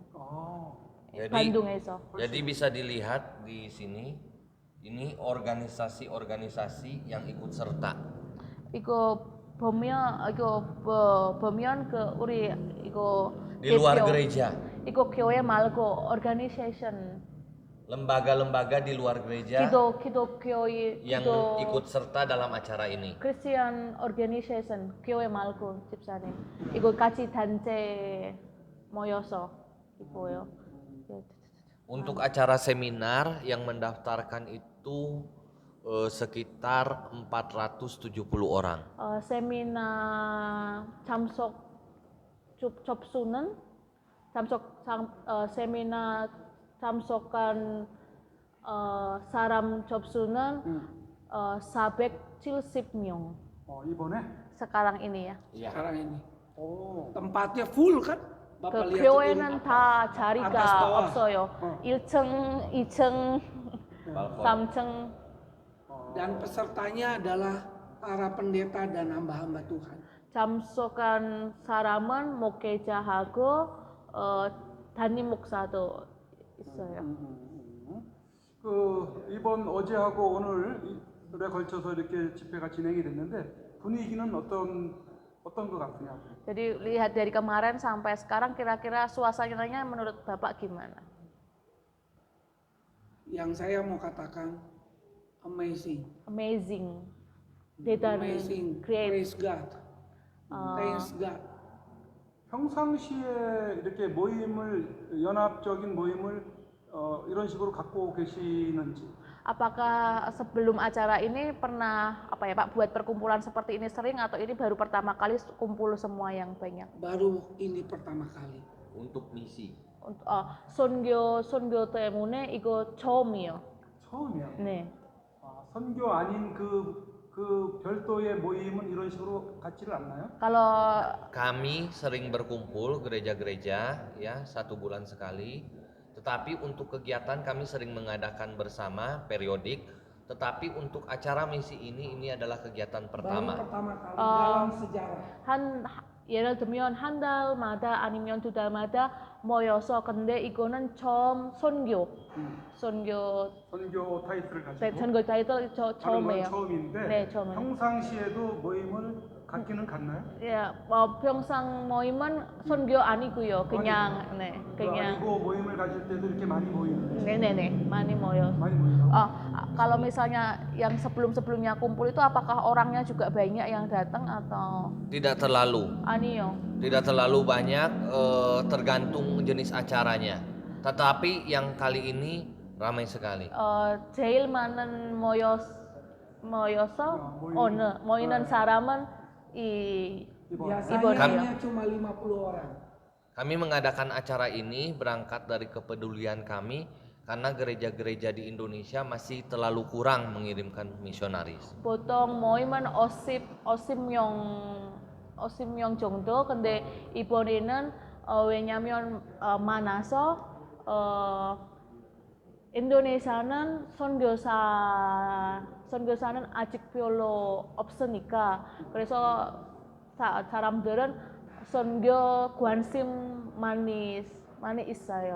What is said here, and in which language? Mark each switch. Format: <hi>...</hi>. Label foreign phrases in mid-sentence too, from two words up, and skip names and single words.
<ko>Bandung에서.</ko> <id>Jadi bisa dilihat di sini, ini organisasi-organisasi yang ikut serta.</id> <ko>이거 보면 우리 이거</ko> <id>Di luar gereja,</id> <ko>이거 교회 말고 organization</ko> <id>lembaga-lembaga di luar gereja</id> <ko>기독교회</ko> <id>yang ikut serta dalam acara ini.</id> <en>Christian organization</en> <ko>교회 말고 집사님 이거 같이 단체 모여서 이거요.</ko> <id>Untuk acara seminar yang mendaftarkan itu sekitar 470 orang.</id> <ko>세미나 세미나 참석한 사람 접수는 470명. 이번에?</ko> <id>sekarang ini ya. Sekarang ini.</id> <ko>오.</ko> <id>Tempatnya full kan?</id> <ko>그</ko> <id>Bapak lihat</id> <ko>교회는</ko> <id>sendiri.</id> <ko>다 아까 자리가 스타와. 없어요. 1층, 2층, 3층.</ko> <id>Dan pesertanya adalah para pendeta dan hamba-hamba Tuhan.</id> <ko>참석한 사람은 목회자하고 담임 목사도 있어요. 이번 어제하고 오늘에 걸쳐서 이렇게 집회가 진행이 됐는데 분위기는 어떤 것 같으냐?</ko> <id>Jadi lihat dari kemarin sampai sekarang kira-kira suasananya menurut Bapak gimana? Yang saya mau katakan amazing.</id> <en>Amazing. 대단히 Amazing. great. Praise God. Thanks God.</en> <ko>평상시에 이렇게 연합적인 모임을 이런 식으로 갖고 계시는지?</ko> <id>Apakah sebelum acara ini pernah Pak buat perkumpulan seperti ini sering atau ini baru pertama kali kumpul semua yang banyak? Baru ini pertama kali. Untuk misi.</id> <ko>선교 때문에 이거 처음이요. 처음이야. 네. 선교 아닌 그 별도의 모임은 이런 식으로 갖지를 않나요?</ko> <id>Kalau Kami sering berkumpul gereja-gereja ya 1 bulan sekali. Tetapi untuk kegiatan kami sering mengadakan bersama periodik. Tetapi untuk acara misi ini adalah kegiatan Baru pertama. pertama kali dalam sejarah.</id> <ko>예를 들면 한 달마다 아니면 2달마다 모여서 근데 이거는 처음 선교 선교 타이틀을 가지고 선교 타이틀 하는 건 처음이에요. 처음인데 네, 처음이에요. 평상시에도 모임을 갖기는 갖나요? 야, 평상 모임은 선교 아니고요. 그냥 그냥 아니고 모임을 가질 때도 이렇게 많이 모이는데 네네네 많이 모여. 많이 모여요?</ko> <id>Kalau misalnya yang sebelumnya kumpul itu apakah orangnya juga banyak yang datang atau Tidak terlalu.</id> <ko>아니요?</ko> <id>Tidak terlalu banyak, tergantung jenis acaranya. Tetapi yang kali ini ramai sekali.</id> <ko>제일 많은 모여서 모이는 사람은</ko> <id>Biasanya cuma 50 orang. Kami mengadakan acara ini berangkat dari kepedulian kami karena gereja-gereja di Indonesia masih terlalu kurang mengirimkan misionaris.</id> <ko>보통 모이면 50명 정도. 근데 이번에는 왜냐면 많아서 인도네시아는 선교사는 아직 별로 없으니까 그래서 사람들은 선교 관심 많이 있어요.</ko>